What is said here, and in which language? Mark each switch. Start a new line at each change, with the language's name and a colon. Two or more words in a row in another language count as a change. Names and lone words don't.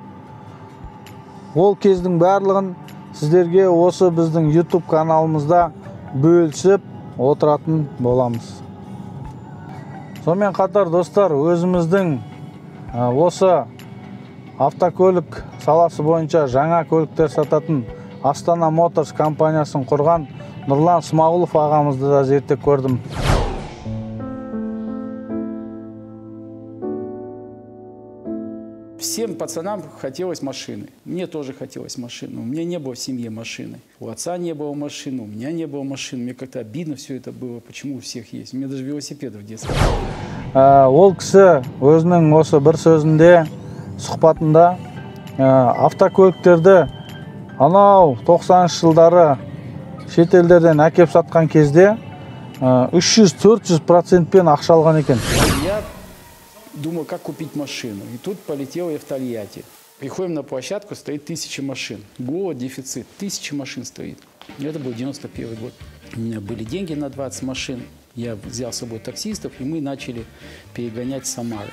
Kazakh: Ол кездің барлығын сіздерге осы біздің YouTube каналымызда бөлісіп отыратын боламыз. Сонымен қатар достар, өзіміздің осы автокөлік саласы бойынша жаңа көліктер сататын Астана Моторс компаниясын құрған Нұрлан Смағұлов ағамызды да зерттеп көрдім.
Russian: Всем пацанам хотелось машины. Мне тоже хотелось машины. У меня не было в семье машины. У отца не было машины, у меня не было машины. Мне как-то обидно все это было. Почему у всех есть? У меня даже велосипеда в детстве.
Kazakh: Ол кісі өзінің осы бір сөзінде, сұхбатында автокөліктерді анау 90-шы жылдары шетелдерден әкеп сатқан кезде 300-400% ақша алған екен.
Russian: Я думал, как купить машину. И тут полетел я в Тольятти. Приходим на площадку, стоит 1000 машин. Голод, дефицит. 1000 машин стоит. Это был 91 год. У меня были деньги на 20 машин. Я взял с собой таксистов, и мы начали перегонять с Самары.